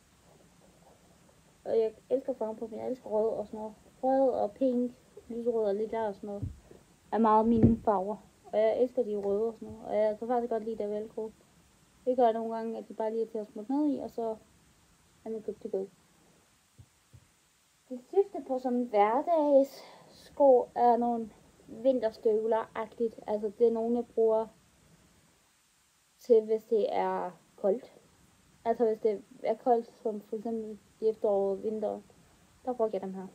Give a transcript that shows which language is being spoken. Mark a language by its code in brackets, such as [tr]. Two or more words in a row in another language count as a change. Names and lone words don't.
[da] Og jeg elsker farven på dem. Jeg elsker rød og sådan noget. Rød og pink, lyserød og lilla og sådan noget er meget mine farver. Og jeg elsker de røde og sådan noget. Og jeg kan faktisk godt lide det velcro. Det gør nogle gange, at de bare lige er til at smutte ned i, og så er man [en] good to go. [da] Det sidste på sådan hverdags sko er nogle vinterstøvler-agtigt. Altså det er nogle, jeg bruger til, hvis det er koldt. Altså hvis det er koldt, som for eksempel i efterår og vinter, der bruger jeg dem her.